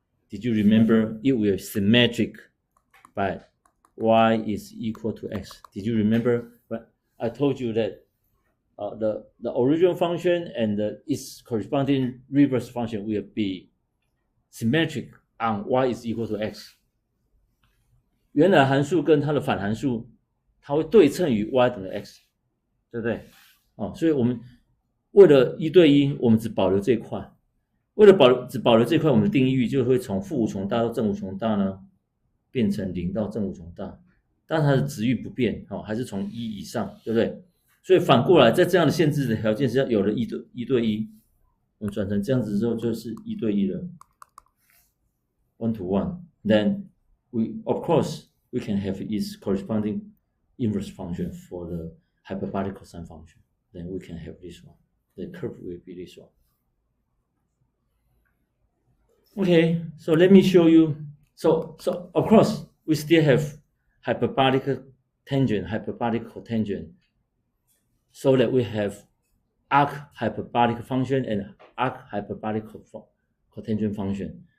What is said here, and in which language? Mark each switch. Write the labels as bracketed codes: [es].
[en] Did you remember it will symmetric by y is equal to x? Did you remember? But I told you that the original function and its corresponding reverse function will be symmetric on y is equal to x. [zh] 原来函数跟它的反函数，它会对称于 y 等于 x， 对不对？所以我们为了1对1，我们只保留这一块。为了只保留这块，我们的定义域就会从负无穷大到正无穷大呢，变成0到正无穷大，但它的值域不变，还是从1以上，对不对？所以反过来，在这样的限制的条件下，有了1对1，我们转成这样子之后就是1对1了 ，1 to 1。 [en] Then of course we can have its corresponding inverse function for the hyperbolic cosine function. Then we can have this one. The curve will be this one. Okay, so let me show you. So of course we still have hyperbolic tangent, hyperbolic cotangent, so that we have arc hyperbolic function and arc hyperbolic cotangent function.